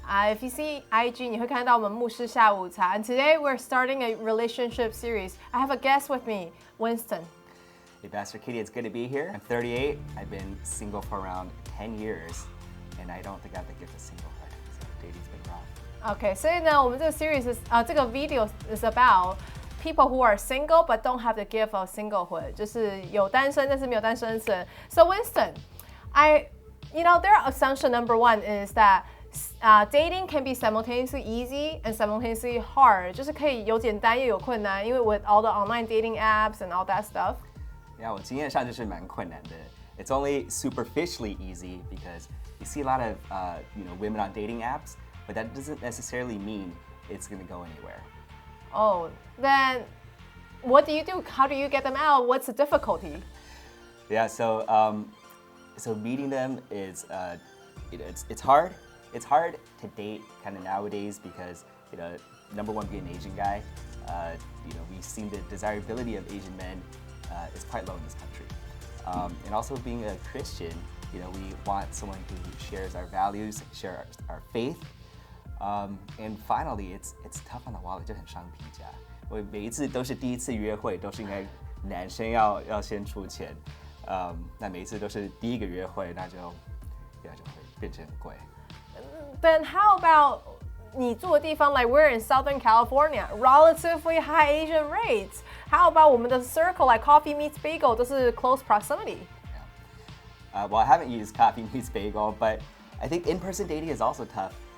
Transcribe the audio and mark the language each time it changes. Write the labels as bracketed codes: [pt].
[en] If you see IG, [zh] 你会看到我们牧师下午茶. [en] And today we're starting a relationship series. I have a guest with me, Winston. Hey, Pastor Katie, it's good to be here. I'm 38. I've been single for around 10 years, and I don't think I have the gift of singlehood. So dating's been rough. Okay, [zh] 所以呢，我们这个 series 这个 [en] video is about people who are single but don't have the gift of singlehood. [zh] 就是有单身但是没有单身身. [en] So Winston, their assumption number one is that dating can be simultaneously easy and simultaneously hard. [zh] 就是可以有简单又有困难，因为 [en] with all the online dating apps and all that stuff. [zh] Yeah, 我经验上就是蛮困难的. [en] It's only superficially easy because you see a lot of women on dating apps, but that doesn't necessarily mean it's going to go anywhere. Oh, then what do you do? How do you get them out? What's the difficulty? Yeah, so meeting them is it's hard. It's hard to date kind of nowadays because number one, being an Asian guy, we've seen the desirability of Asian men is quite low in this country. And also being a Christian, we want someone who shares our values, share our faith. And finally, it's tough on the wallet, [zh] 就很伤皮价。我每一次都是第一次约会，都是应该男生要先出钱。那每一次都是第一个约会，那就会变成很贵。 [en] Then how about [zh] 你住的地方 [en] like we're in Southern California, relatively high Asian rates. How about [zh] 我们的 [en] circle like coffee meets bagel [zh] 都是 [en] close proximity? Yeah. Well, I haven't used coffee meets bagel, but I think in-person dating is also tough.